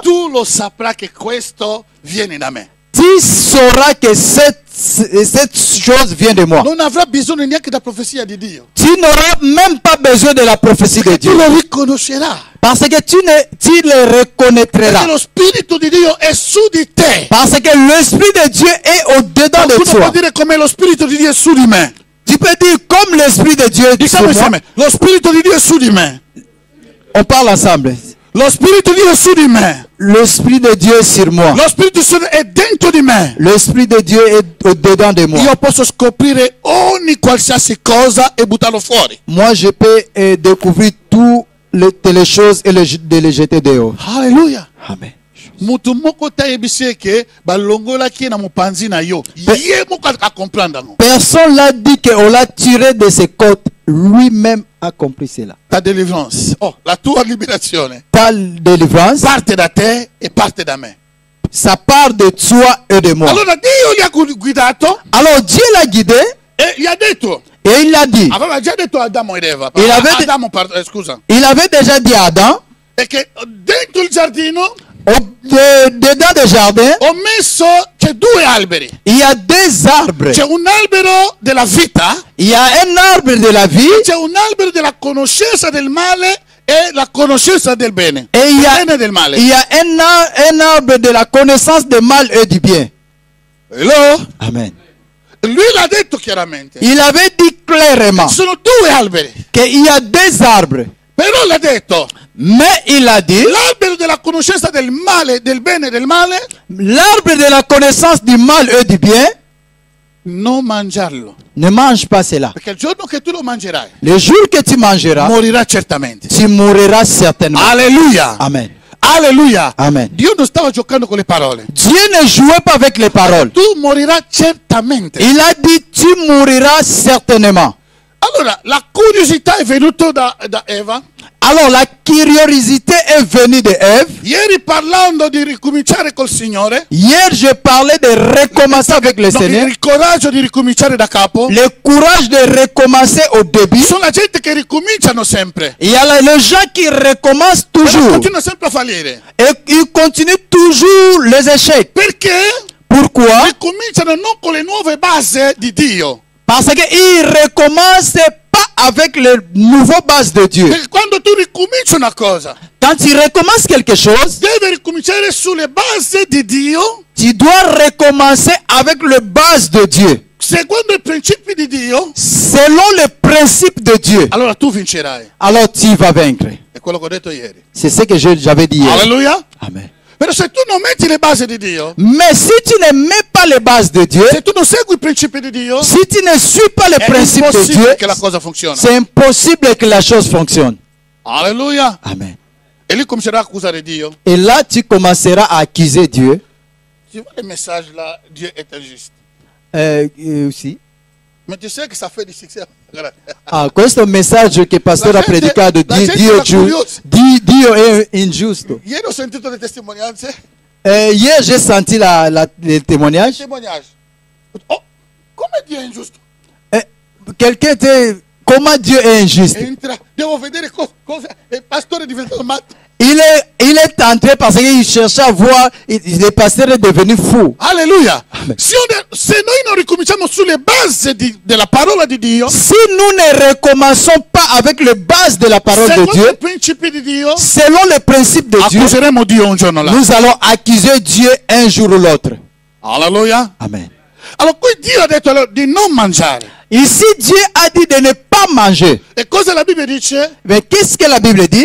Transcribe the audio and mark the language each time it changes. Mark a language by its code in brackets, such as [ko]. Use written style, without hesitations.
[it] tu lo saprai che questo viene da me. [fr] tu sauras que cette chose vient de moi. [it] Non avrà bisogno neanche della profezia di Dio. [fr] Tu n'auras même pas besoin de la prophétie de [it] Perché tu [fr] Dieu. [it] lo riconoscerai. [fr] Parce que tu le reconnaîtras. [it] Perché lo Spirito di Dio è su di te. [fr] Parce que l'Esprit de Dieu est au-dedans de [it] Tu puoi [fr] toi. [it] dire come lo Spirito di Dio è su di me. [fr] Tu peux dire comme l'Esprit de Dieu est sur [it] Diciamo [fr] moi. [it] insieme, lo Spirito di Dio è su di me. [fr] On parle ensemble. [it] Lo Spirito di Dio è su di me. [fr] L'Esprit de Dieu est sur moi. [it] Lo Spirito Santo è dentro di me. [fr] L'Esprit de Dieu est au-dedans de moi. [it] Io posso scoprire ogni qualsiasi cosa e buttarlo fuori. [fr] Moi, je peux découvrir toutes les choses et de les jeter dehors. Alleluia. Amen. [ln] Mutu moko tayebisi ke balongolaki na mopanzi na yo. Ye moko comprendre ngo. [fr] Personne l'a dit qu'on l'a tiré de ses côtes. Lui-même a compris cela. Ta délivrance. [it] Oh, la tua liberazione. [fr] Ta délivrance, [it] Parte da te e parte da me. [fr] ça part de toi et de moi. [it] Allora Dio gli ha guidato [fr] Alors Dieu l'a guidé [it] e gli ha detto. [fr] et il l'a dit. [it] Aveva già detto a Adamo ed Eva. [fr] Il avait [it] Scusa. [fr] Il avait déjà dit à Adam, [it] E che dentro il giardino [fr] dedans des jardins, [it] ho messo, c'è due alberi. [fr] il y a deux arbres. [it] C'è un albero della vita, [fr] Il y a un arbre de la vie [it] c'è un albero della conoscenza del male e la conoscenza del bene. [fr] et il y a, [it] Del bene e del male. [fr] il y a un arbre de la connaissance du mal et du bien. [en] Hello? Amen. [it] Lui l'ha detto chiaramente. [fr] Il avait dit clairement [it] Ci sono due alberi. [fr] qu'il y a deux arbres. [it] Però l'ha detto, [fr] Mais il a dit, [it] l'albero della conoscenza del male, del bene e del male, [fr] l'arbre de la connaissance du mal et du bien, [it] non mangiarlo. [fr] ne mange pas cela. [it] Perché il giorno che tu lo mangerai, [fr] Le jour que tu mangeras, [it] morirà certamente. [fr] tu mourras certainement. Alleluia. Amen. Alleluia. Amen. [it] Dio non stava giocando con le parole. [fr] Dieu ne jouait pas avec les paroles. [it] Tu morirai certamente. [fr] Il a dit, tu mourras certainement. [it] Allora, la curiosità è venuta da Eva. [fr] Alors la curiosité est venue de Ève. [it] Ieri parlando di ricominciare col Signore, [fr] Hier, je parlais de recommencer avec le Seigneur. [it] il coraggio di ricominciare da capo. [fr] Le courage de recommencer au début. [it] Sono la gente che ricominciano sempre, [fr] Il y a les gens qui recommencent [it] però [fr] toujours. [it] continuano sempre a fallire. [fr] Et ils continuent toujours les échecs. [it] Perché [fr] Pourquoi? [it] ricominciano non con le nuove basi di Dio. [fr] Parce qu'ils ne recommencent pas avec les nouvelles bases de Dieu. [it] Perché quando tu ricominci una cosa, [fr] Quand tu recommences quelque chose, [it] devi ricominciare sulle basi di Dio, [fr] tu dois recommencer avec les bases de Dieu. [it] seguendo i principi di Dio, [fr] Selon les principes de Dieu. [it] allora tu vincerai. [fr] Alors tu vas vaincre. [it] È quello che ho detto ieri. [fr] C'est ce que j'avais dit hier. Alleluia. Amen. [it] Però se tu non metti le basi di Dio, [fr] Mais si tu ne mets pas les bases de Dieu, [it] se tu non segui i principi di Dio, [fr] si tu ne suis pas les [it] è [fr] principes de Dieu, [it] impossibile che la cosa funzioni. [fr] c'est impossible que la chose fonctionne. Alleluia. Amen. [it] E lui comincerà a accusare Dio. [fr] Et là, tu commenceras à accuser Dieu. Tu vois le message là, Dieu est injuste. Aussi. Mais tu sais que ça fait du succès. [it] Guarda. Ah, questo messaggio che il pastore ha predicato, Dio è ingiusto. Ieri ho sentito le testimonianze. [fr] Hier, j'ai senti les témoignages. [it] Témoignage. Oh, come Dio è ingiusto? [fr] Quelqu'un était... Comment Dieu est injuste? [it] Entra, devo vedere cosa. Il pastore è diventato matto. [fr] Il est entré parce qu'il cherchait à voir, le pasteur est devenu fou. Alleluia. [it] Se noi non ricominciamo sulle basi della parola di Dio, [fr] Si nous ne recommençons pas avec les bases de la parole de [it] secondo [fr] Dieu, [it] i principi di Dio, [fr] selon les principes de Dieu, [it] accuseremo Dio un giorno là. [fr] nous allons accuser Dieu un jour ou l'autre. Alleluia. Amen. [it] Allora qui Dio ha detto di non mangiare. [fr] Ici, Dieu a dit de ne pas manger. [it] E cosa la Bibbia dice? [fr] Mais qu'est-ce que la Bible dit?